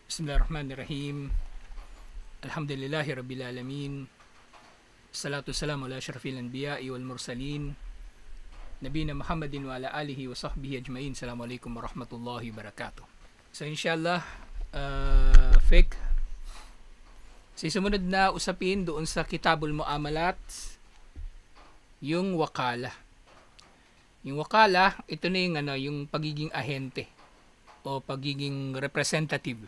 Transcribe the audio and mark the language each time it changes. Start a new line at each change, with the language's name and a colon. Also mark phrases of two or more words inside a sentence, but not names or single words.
Arabic: بسم الله الرحمن الرحيم. الحمد لله رب العالمين. الصلاة والسلام على أشرف الأنبياء والمرسلين. نبينا محمد وعلى آله وصحبه أجمعين. السلام عليكم ورحمة الله وبركاته. So إن شاء الله، فقه.
Filipino: Sa sumunod na usapin doon sa Kitabul Muamalat, yung wakala. Yung wakala, ito na yung pagiging ahente o pagiging representative.